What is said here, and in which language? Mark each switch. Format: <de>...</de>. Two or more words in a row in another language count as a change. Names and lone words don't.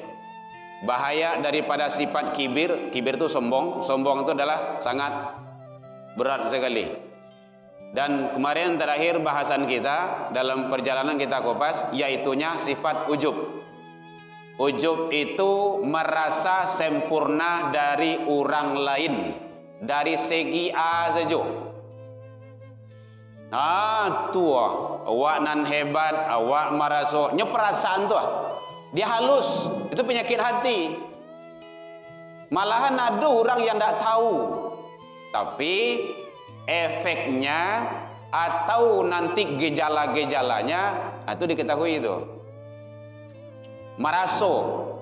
<id>Bahaya daripada sifat kibir, kibir itu sombong, sombong itu adalah sangat berat sekali. Dan kemarin terakhir bahasan kita dalam perjalanan kita kupas, yaitunya sifat ujub. Ujub itu merasa sempurna dari orang lain, dari segi A saja.</id> <min>Awak nan hebat, awak merasa perasaan tuh.</min> <id>Dia halus, itu penyakit hati. Malahan ada orang yang tidak tahu, tapi efeknya atau nanti gejala-gejalanya itu diketahui itu.</id>